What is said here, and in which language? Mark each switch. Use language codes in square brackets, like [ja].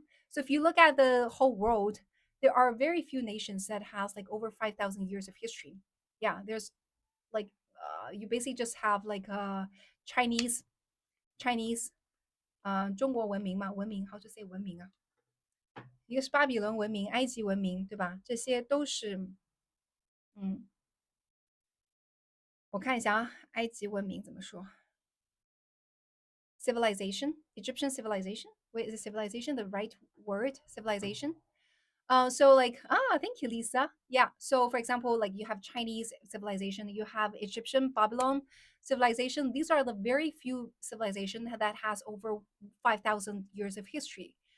[en] So if you look at the whole world, there are very few nations that has like over 5,000 years of history. Yeah, there's like, you basically just have like Chinese Chinese [zh] 中国文明嘛，文明 [en] how to say [zh] 文明啊，一个是巴比伦文明、埃及文明，对吧？这些都是，嗯，我看一下啊，埃及文明怎么说？ [en] civilization, Egyptian civilization. Wait, is civilization the right word? Civilization. So like, thank you, Lisa. Yeah. So for example, like you have Chinese civilization, you have Egyptian Babylon civilization. These are the very few civilization that has over 5,000 years of history.